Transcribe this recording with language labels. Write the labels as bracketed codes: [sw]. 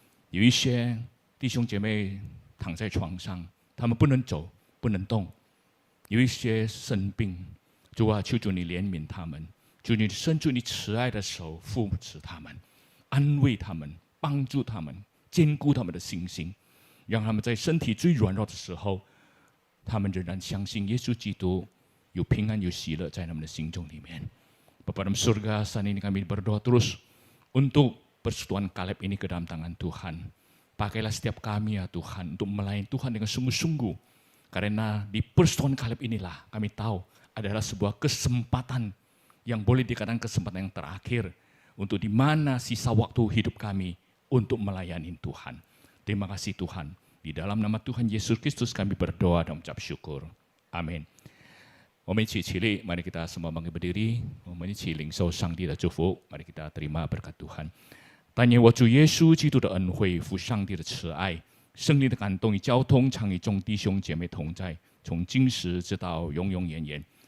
[zh] 有一些弟兄姐妹躺在床上，他们不能走，不能动；有一些生病，主啊，求主你怜悯他们，求你伸出你慈爱的手扶持他们，安慰他们，帮助他们，坚固他们的信心，让他们在身体最软弱的时候，他们仍然相信耶稣基督有平安有喜乐在他们的心中里面。 [id] Bapa dalam surga, saat ini kami berdoa terus untuk persekutuan Kaleb ini ke dalam tangan Tuhan. Pakailah setiap kami ya Tuhan untuk melayani Tuhan dengan sungguh-sungguh. Karena di persekutuan Kaleb inilah kami tahu adalah sebuah kesempatan yang boleh dikatakan kesempatan yang terakhir untuk di mana sisa waktu hidup kami untuk melayani Tuhan. Terima kasih Tuhan. Di dalam nama Tuhan Yesus Kristus kami berdoa dan mengucap syukur. Amin. [zh] 我们一起起立， [id] mari kita semua bangkit berdiri， [zh] 我们一起领受上帝的祝福。 [id] mari kita terima berkat Tuhan。 [zh] 但愿我主耶稣基督的恩惠、父上帝的慈爱、圣灵的感动与交通，常与众弟兄姐妹同在，从今时直到永永远远。